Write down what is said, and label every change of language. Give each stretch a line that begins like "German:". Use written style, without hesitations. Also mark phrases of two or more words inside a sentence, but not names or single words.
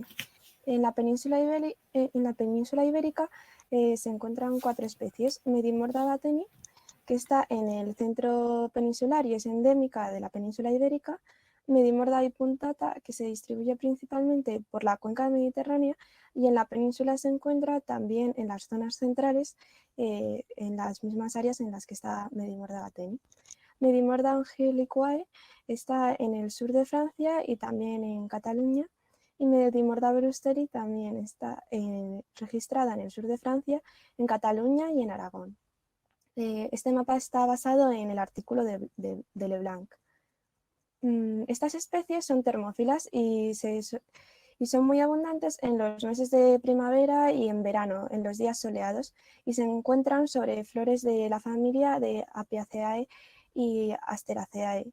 Spanish: En la península ibérica se encuentran 4 especies: Medimorda bateni, que está en el centro peninsular y es endémica de la península ibérica; Medimorda bipuntata, que se distribuye principalmente por la cuenca mediterránea y en la península se encuentra también en las zonas centrales, en las mismas áreas en las que está Medimorda bateni. Medimorda angelicae está en el sur de Francia y también en Cataluña, y Medimorda brewsteri también está registrada en el sur de Francia, en Cataluña y en Aragón. Este mapa está basado en el artículo de Leblanc. Estas especies son termófilas y son muy abundantes en los meses de primavera y en verano, en los días soleados, y se encuentran sobre flores de la familia de Apiaceae y Asteraceae.